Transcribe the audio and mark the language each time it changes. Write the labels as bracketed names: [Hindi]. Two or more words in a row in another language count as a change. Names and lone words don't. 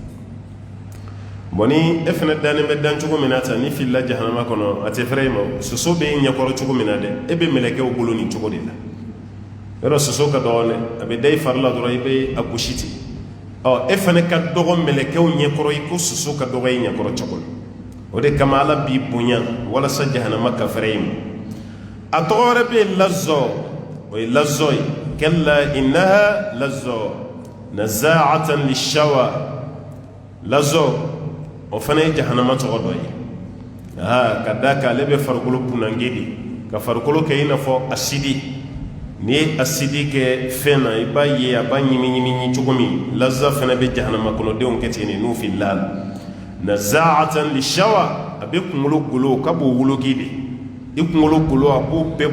[Bambara] bon ni e fana dannen bɛ dan cogo min na tan ni filila jahanama kɔnɔ a tɛ fɛrɛ i ma soso bɛ ɲɛkɔrɔ cogo min na dɛ e bɛ mɛlɛkɛw bolo nin cogo de la yɔrɔ soso ka dɔgɔ dɛ a bɛ da i fari la dɔrɔn i bɛ a gosi ten e fana ka dɔgɔ mɛlɛkɛw ɲɛkɔrɔ i ko soso ka dɔgɔ i ɲɛkɔrɔ cogo la o de kama ala b'i bonya walasa jahanama ka fɛrɛ i ma a tɔgɔ wɛrɛ bɛ yen lazɔ o ye lazɔ ye [Arabic] كلا إنها لظى نزاعة للشوى [Bambara] lazɔ o fana ye jahanama tɔgɔ dɔ ye ka da kan ale bɛ farikolo bunange de ka farikolo kɛ i n'a fɔ asidi n'i ye asidi kɛ fɛn na i b'a ye a b'a ɲimi cogo min laza fana bɛ jahanama kɔnɔdenw kɛ ten de n'u filila la [Arabic] نزاعة للشوى [Bambara] a bɛ kunkolo golo ka b'o woloki de i kunkolo golo a b'o bɛɛ